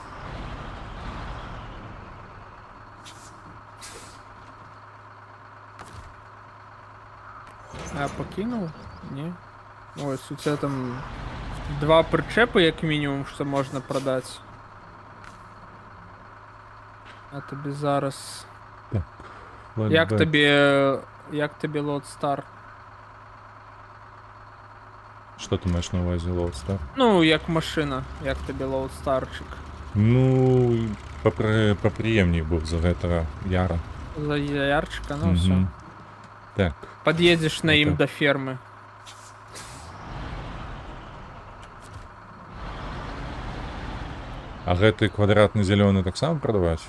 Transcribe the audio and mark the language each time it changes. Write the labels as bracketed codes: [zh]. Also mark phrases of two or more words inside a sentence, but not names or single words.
[be] А пакінуў? Не. Ось, у тебя там 2 прычэпы, як мінімум, што можна прадаць. А табе зараз... Як табе Лоудстар? [uk] Що ти маєш на увазі, Лоудстар? [be] Ну, як машина, як табе Лоудстарчик. [uk] Ну, поприємній був [be] за гэтага Яра. [uk] За Ярчика, ну все. Так. [ru] Подъедешь на ім до фермы. [be] А гэты квадратны зялёны таксама прадаваць?